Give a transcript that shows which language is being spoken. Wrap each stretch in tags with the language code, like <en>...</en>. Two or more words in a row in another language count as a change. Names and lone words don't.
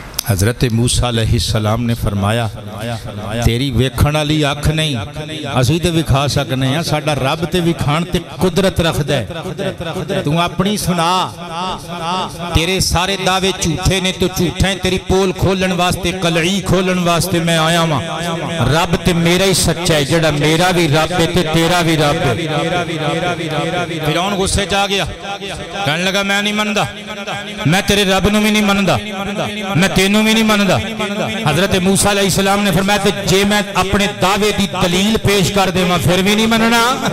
<pa>حضرت موسیٰ</pa> <ar>علیہ السلام</ar> <pa>نے فرمایا تیری ویکھن والی اکھ نہیں اسی تے وکھا سکنے ہیں ساڈا رب تے وکھان تے قدرت رکھدا ہے تو اپنی سنا تیرے سارے دعوے جھوٹے نے تو جھوٹا ہے تیری پول کھولن واسطے قلعی کھولن واسطے میں آیا ہاں رب تے میرا ہی سچا ہے جڑا میرا بھی رب ہے تے تیرا بھی رب ہے فرعون غصے چ آ گیا کہنے لگا میں نہیں مندا میں تیرے رب نو بھی نہیں مندا میں تینوں بھی نہیں مندا حضرت موسیٰ</pa> <ar>علیہ السلام</ar> <pa>نے فرمایا تے جے میں اپنے دعوے دی دلیل پیش کر دے میں پھر بھی نہیں مننا</pa>